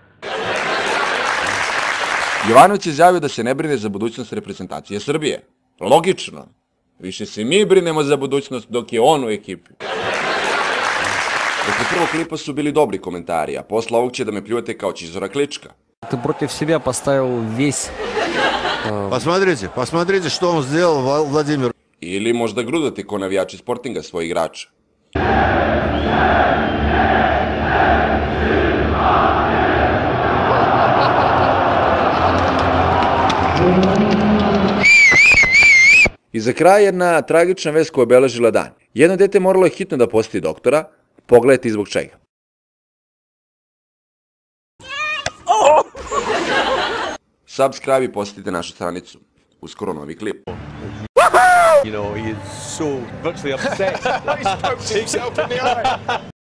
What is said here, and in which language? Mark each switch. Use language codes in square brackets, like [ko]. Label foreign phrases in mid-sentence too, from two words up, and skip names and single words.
[sr] Jovanović je izjavio da se ne brine za budućnost reprezentacije Srbije. Logično. Više se mi brinemo za budućnost dok je on u ekipi. prvog klipa su bili dobri komentari, a posle ovog će da me pljujete kao Čizora Klička. [ru] Ты против себя поставил весь... Посмотрите, что он сделал, Владимир. [sr] Ili možda grudate ko navijači Sportinga svojih igrača. I za kraj jedna tragična vest koja je obeležila dan. Jedno dete moralo je hitno da poseti doktora, pogledajte zbog čega. Subscribe i posetite našu stranicu. Uskoro novi klip. [en] You know, he is so virtually upset. He poked himself in the eye.